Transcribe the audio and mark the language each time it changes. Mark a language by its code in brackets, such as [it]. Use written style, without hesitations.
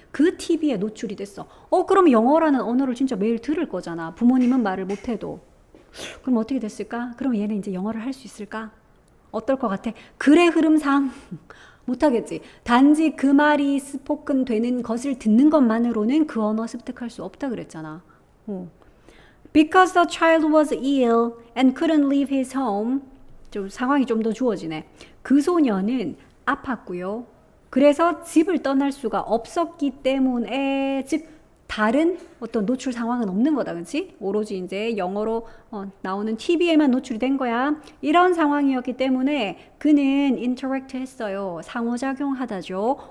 [ko] 그 TV에 노출이 됐어. 그럼 영어라는 언어를 진짜 매일 들을 거잖아. 부모님은 말을 못해도. 그럼 어떻게 됐을까? 그럼 얘는 이제 영어를 할 수 있을까? 어떨 것 같아? 글의 흐름상 못하겠지. 단지 그 말이 스포큰 되는 것을 듣는 것만으로는 그 언어 습득할 수 없다 그랬잖아. [en] Because the child was ill and couldn't leave his home. [ko] 좀 상황이 좀 더 주어지네. 그 소년은 아팠고요. 그래서 집을 떠날 수가 없었기 때문에 즉 다른 어떤 노출 상황은 없는 거다. 그렇지? 오로지 이제 영어로 나오는 TV에만 노출이 된 거야. 이런 상황이었기 때문에 그는 interact 했어요. 상호작용하다죠.